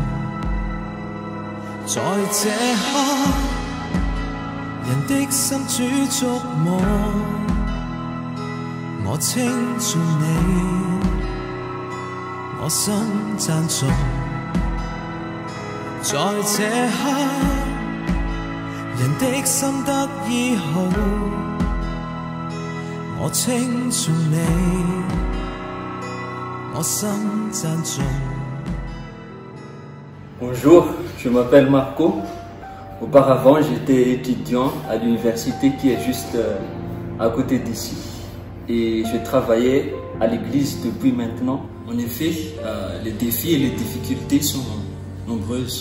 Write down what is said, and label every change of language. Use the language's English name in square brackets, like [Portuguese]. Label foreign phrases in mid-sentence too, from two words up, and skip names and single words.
[Chinese] 在這刻，人的心主觸摸，我稱頌你，我心讚頌。在這刻，人的心得醫好，我稱頌你，我心讚頌。 [French] Bonjour, je m'appelle Marco. Auparavant, j'étais étudiant à l'université qui est juste à côté d'ici. Et je travaillais à l'église depuis maintenant. En effet, les défis et les difficultés sont nombreuses.